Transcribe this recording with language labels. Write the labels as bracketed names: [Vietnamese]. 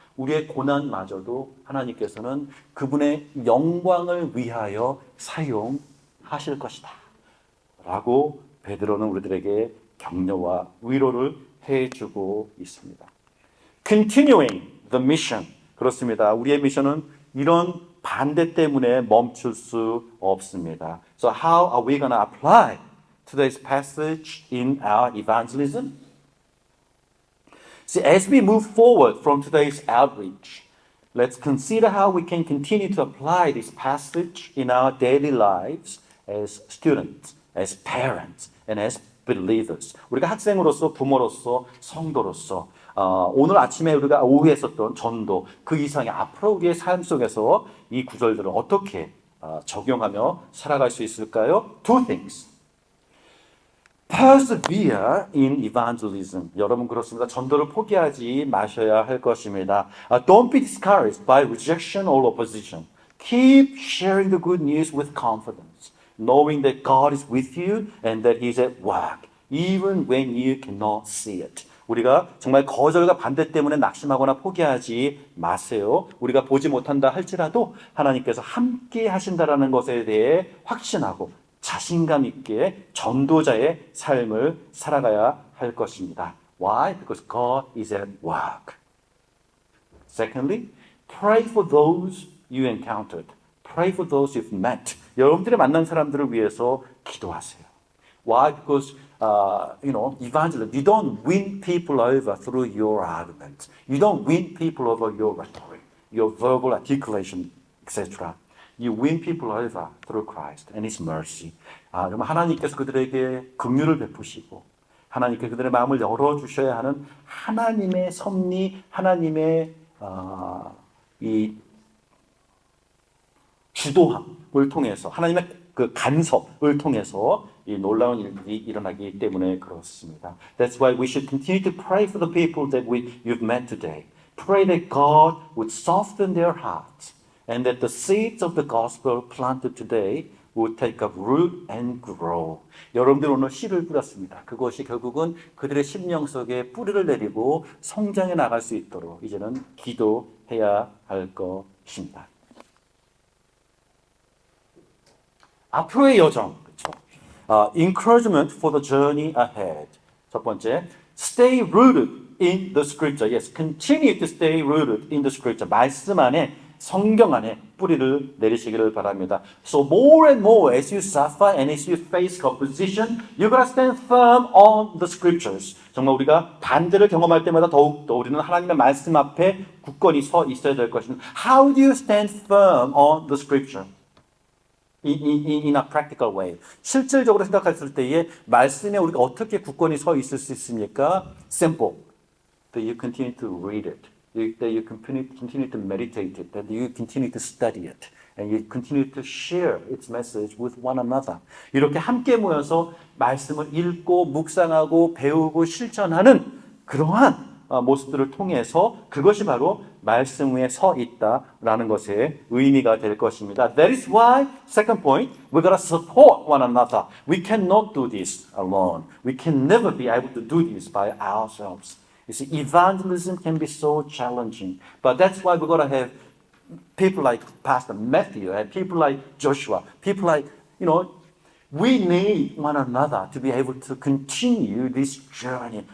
[Korean] 우리의 고난마저도 하나님께서는 그분의 영광을 위하여 사용하실 것이다. 라고 베드로는 우리들에게 격려와 위로를 해주고 있습니다. [English] Continuing the mission. [Korean] 그렇습니다. 우리의 미션은 이런 반대 때문에 멈출 수 없습니다. [English] So how are we going to apply today's passage in our evangelism? See, as we move forward from today's outreach, let's consider how we can continue to apply this passage in our daily lives as students, as parents, and as believers. [Korean] 우리가 학생으로서, 부모로서, 성도로서 오늘 아침에 우리가 오후에 했었던 전도 그 이상의 앞으로 우리의 삶 속에서 이 구절들을 어떻게 적용하며 살아갈 수 있을까요? [English] Two things. persevere in evangelism. [Korean] 여러분 그렇습니다. 전도를 포기하지 마셔야 할 것입니다. [English] Don't be discouraged by rejection or opposition. Keep sharing the good news with confidence, knowing that God is with you and that He's at work, even when you cannot see it. [Korean] 우리가 정말 거절과 반대 때문에 낙심하거나 포기하지 마세요. 우리가 보지 못한다 할지라도 하나님께서 함께 하신다라는 것에 대해 확신하고 자신감 있게 전도자의 삶을 살아가야 할 것입니다. [English] Why? Because God is at work. Secondly, pray for those you encountered. Pray for those you've met. [Korean] 여러분들이 만난 사람들을 위해서 기도하세요. [English] Why? Because evangelism, you don't win people over through your arguments. You don't win people over your rhetoric, your verbal articulation, etc. You win people over through Christ and His mercy. [Korean] 정말 하나님께서 그들에게 긍휼을 베푸시고 하나님께 그들의 마음을 열어주셔야 하는 하나님의 섭리, 하나님의 이 주도함을 통해서 하나님의 그 간섭을 통해서 이 놀라운 일들이 일어나기 때문에 그렇습니다. [English] That's why we should continue to pray for the people that you've met today. Pray that God would soften their hearts and that the seeds of the gospel planted today would take up root and grow. [Korean] 여러분들 오늘 씨를 뿌렸습니다. 그것이 결국은 그들의 심령 속에 뿌리를 내리고 성장해 나갈 수 있도록 이제는 기도해야 할 것입니다. 앞으로의 여정, 그렇죠? [English] Encouragement for the journey ahead. [Korean] 첫 번째, [English] stay rooted in the scripture. Yes, continue to stay rooted in the scripture. [Korean] 말씀 안에, 성경 안에 뿌리를 내리시기를 바랍니다. [English] So more and more as you suffer and as you face opposition, you're going to stand firm on the scriptures. [Korean] 정말 우리가 반대를 경험할 때마다 더욱더 우리는 하나님의 말씀 앞에 굳건히 서 있어야 될 것입니다. [English] How do you stand firm on the scripture? In a practical way. [Korean] 실질적으로 생각했을 때에 말씀에 우리가 어떻게 굳건히 서 있을 수 있습니까? [English] Simple. That you continue to read it. That you continue to meditate it. That you continue to study it. And you continue to share its message with one another. [Korean] 이렇게 함께 모여서 말씀을 읽고 묵상하고 배우고 실천하는 그러한 모습들을 통해서 그것이 바로 말씀 위에 서 있다라는 것의 의미가 될 것입니다. [English] That is why, second point, we gotta support one another. We cannot do this alone. We can never be able to do this by ourselves. You see, evangelism can be so challenging, but that's why we gotta have people like Pastor Matthew and people like Joshua, people like, we need one another to be able to continue this journey.